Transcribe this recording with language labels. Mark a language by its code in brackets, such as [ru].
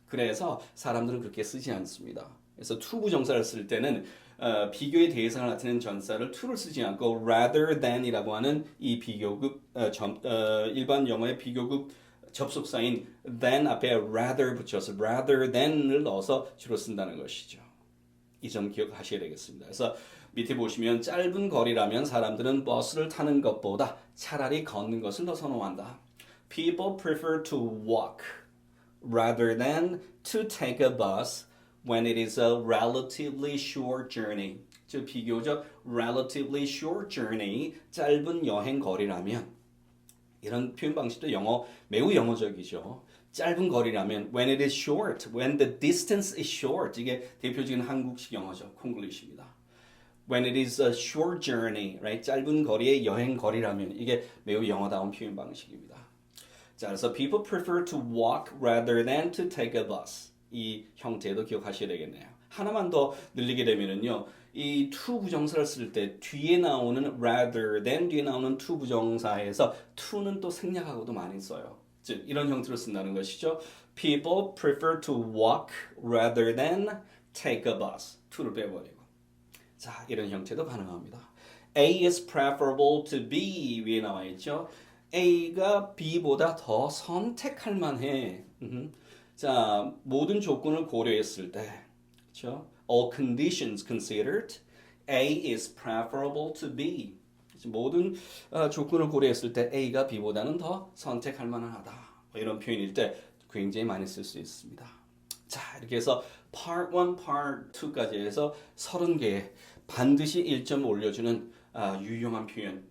[ko] 그래서 사람들은 그렇게 쓰지 않습니다. 그래서 to 부정사를 쓸 때는 비교의 대상을 나타내는 전사를 to를 쓰지 않고 rather than이라고 하는 이 비교급 일반 영어의 비교급 접속사인 than 앞에 rather 붙여서 rather than을 넣어서 주로 쓴다는 것이죠. 이 점 기억하셔야 되겠습니다. 그래서 밑에 보시면 짧은 거리라면 사람들은 버스를 타는 것보다 차라리 걷는 것을 더 선호한다. [en] People prefer to walk rather than to take a bus when it is a relatively short journey. [ko] 즉 비교적 [en] relatively short journey, [ko] 짧은 여행 거리라면 이런 표현 방식도 매우 영어적이죠. 짧은 거리라면 [en] when it is short, when the distance is short [ko] 이게 대표적인 한국식 영어죠. 콩글리시입니다. [en] When it is a short journey, right? [ko] 짧은 거리의 여행 거리라면 이게 매우 영어다운 표현 방식입니다. 자, 그래서 [en] people prefer to walk rather than to take a bus. [ko] 이 형태도 기억하셔야 되겠네요. 하나만 더 늘리게 되면은요. 이 to 부정사를 쓸 때 뒤에 나오는 rather than 뒤에 나오는 to 부정사에서 to는 또 생략하고도 많이 써요. 즉 이런 형태로 쓴다는 것이죠. [en] People prefer to walk rather than take a bus. [ko] to를 빼버리고. 자, 이런 형태도 가능합니다. [en] A is preferable to B [ko] 위에 나와 있죠. A가 B보다 더 선택할 만해. 자, 모든 조건을 고려했을 때, 그렇죠? [en] All conditions considered, A is preferable to B. [ko] 모든 조건을 고려했을 때 A가 B보다는 더 선택할 만하다. 이런 표현일 때 굉장히 많이 쓸 수 있습니다. 자, 이렇게 해서 Part 1, Part 2까지 해서 30개 반드시 1점 올려주는 유용한 표현.